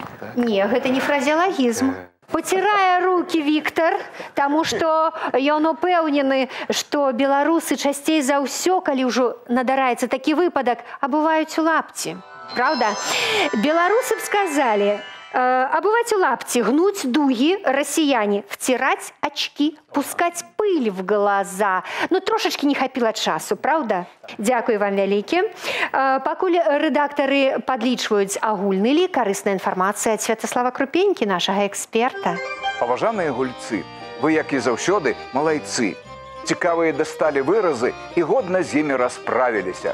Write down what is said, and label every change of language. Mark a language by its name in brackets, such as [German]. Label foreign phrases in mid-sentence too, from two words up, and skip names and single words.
[Belarusian] Не, гэта не фразеалагізм. Пацірае рукі Віктар, таму што ён упэўнены, што беларусы часцей за ўсё, калі ўжо надараецца такі выпадак, абуваюць у лапці. [Russian] Правда? [Belarusian] Беларусы б сказалі: [Russian] обувать лапти, гнуть дуги, россияне, втирать очки, пускать пыль в глаза. [Belarusian] Ну, трошечки не хапіла часу, правда? Дякую вам вялікі. Пакуль рэдактары падлічваюць агульны лік, карысная інфармацыя ад Святаслава Крупенькі, нашага эксперта. Паважаныя гульцы, вы, як і заўсёды, малайцы. Цікавыя дасталі выразы і годна з імі расправіліся.